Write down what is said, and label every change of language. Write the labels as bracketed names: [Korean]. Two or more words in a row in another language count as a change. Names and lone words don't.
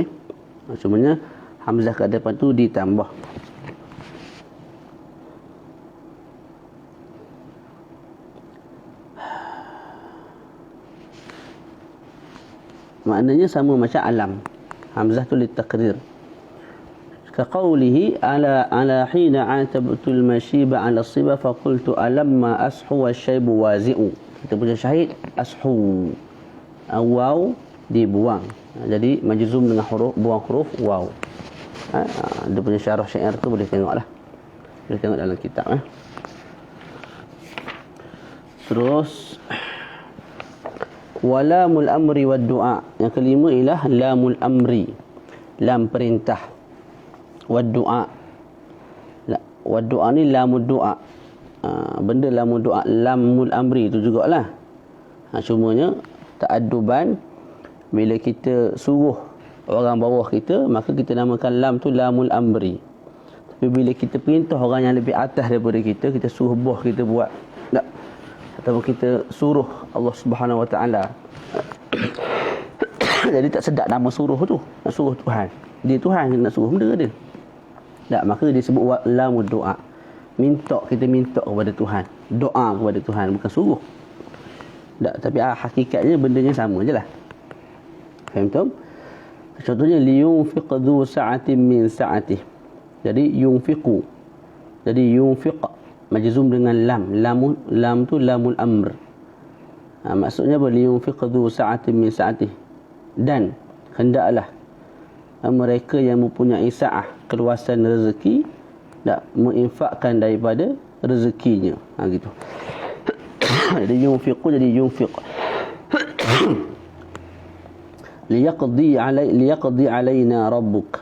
[Malay] Sebenarnya hamzah kat depan tu ditambah. Maknanya sama macam alam. Hamzah tu litaqrir. [Arabic] كقوله على حين عاتبت المشيب على الصبا فقلت ألما أصح والشيب وازع. [Malay] Kita punya syahid ashu. Waw dibuang. Jadi majzum dengan huruf, buang huruf waw. Dia punya syarah syair tu boleh tengoklah. Boleh tengok dalam kitab. Terus [Arabic] ولام الأمر والدعاء. [Malay] Yang kelima ialah [Arabic] لام الأمر. [Malay] Lam perintah. [Arabic] والدعاء. والدعاء ni لام الدعاء. [Malay] Benda [Arabic] لام الدعاء, لام الأمر [Malay] tu jugalah. Cumanya ta'adduban, bila kita suruh orang bawah kita, maka kita namakan lam tu [Arabic] لام الأمر. [Malay] Tapi bila kita perintah orang yang lebih atas daripada kita, kita suruh bawah kita buat, tak, ataupun kita suruh [Arabic] الله سبحانه وتعالى. [Malay] Jadi tak sedap nama suruh tu. Nak suruh Tuhan. Dia Tuhan nak suruh benda dia. Tak, maka dia sebut [Arabic] لام الدعاء. [Malay] Kita minta kepada Tuhan. Doa kepada Tuhan, bukan suruh. Tak, tapi hakikatnya bendanya sama je lah. Faham tu? [Arabic] Contohnya لينفق ذو سعة من سعته. [Malay] Jadi yunfiqu. Jadi yunfiq majzum dengan lam tu [Arabic] لام الأمر. [Malay] Maksudnya apa? [Arabic] لينفق ذو سعة من سعته. [Malay] Dan hendaklah mereka yang mempunyai sa'ah, keluasan rezeki, tak menginfakkan daripada rezekinya. Gitu. Jadi yunfiqu jadi yunfiq. [Arabic] ليقض علينا ربك.